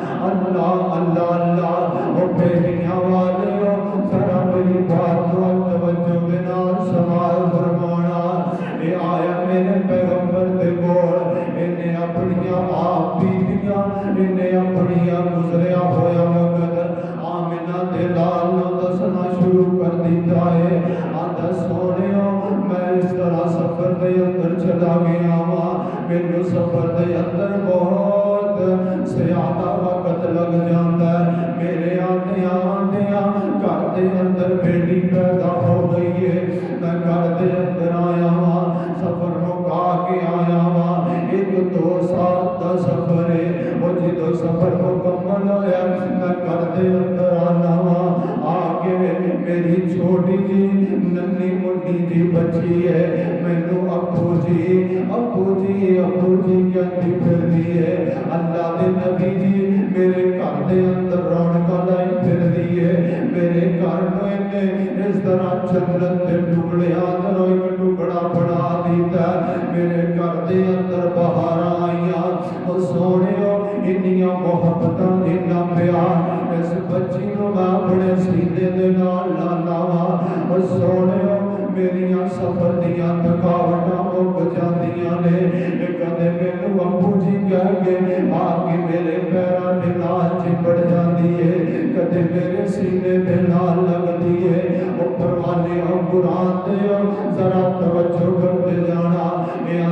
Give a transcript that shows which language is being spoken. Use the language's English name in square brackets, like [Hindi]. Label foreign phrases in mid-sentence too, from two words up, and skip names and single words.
[Punjabi] اللہ اللہ اللہ، او بیٹیاں والے ہو ذرا میری بات کو توجہ کے نال سماعت فرمانا۔ اے آیا میرے پیغمبر دے کول، انہیں اپنی آپ بیتیاں، انہیں اپنی گزریا ہویا وقت آمنہ دے لال نو دسنا شروع کر دیتا ہے۔ آندا سونےو میں اس طرح سفر دے اندر چلا گیا وا، مینوں سفر دے اندر بہت زیادہ وقت لگ جاندا ہے، میرے آندیاں آندیاں گھر دے اندر بیٹی پیدا ہو گئی ہے، میں گھر دے اندر آیا وا، سفر مکا کے آیا وا، 1-2 سال دا سفر ہے، وہ جدو سفر مکمل ہویا میں گھر دے اندر آنا وا، آگے میری چھوٹی جی ننی منی جی بچی ہے، مینوں ابو جی ابو جی ابو جی کہتی پھردی ہے۔ اللہ دے نبی جی میرے گھر دے اندر رونقاں لائی پھردی ہے، میرے گھر نوں انہیں اس طرح جنت دے ٹکڑیاں دا ایک ٹکڑا بنا دیتا ہے، میرے گھر دے اندر بہاراں آئیاں، او سونےو انیاں محبتاں انہاں پیار اس بچی نوں میں اپنے سینے دے نال لانا وا۔ او سونےو میریاں سفر دیاں تھکاوٹاں مک جاندیاں نے، کدے مینوں ابو جی کہہ کے آ کے میرے پیراں دے نال چپڑ جاندی ہے، کدے میرے سینے دے نال لگدی ہے۔ او پروانے قرآن دے ذرا توجہ کرتے جانا،